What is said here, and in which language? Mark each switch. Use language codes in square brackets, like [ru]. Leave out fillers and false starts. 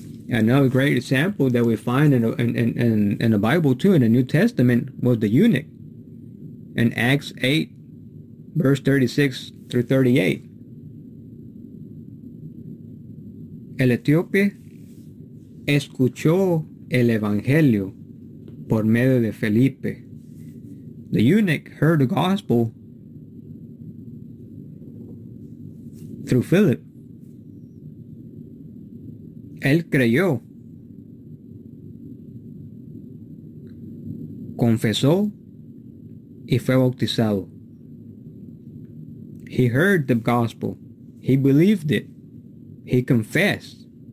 [en] Another great example that we find in the Bible too, in the New Testament, was the eunuch in Acts 8, verse 36 through 38. [es] El etíope escuchó el evangelio por medio de Felipe. [en] The eunuch heard the gospel through Philip. [es] Él creyó, confesó y fue bautizado. [en] He heard the gospel. He believed it. He confessed.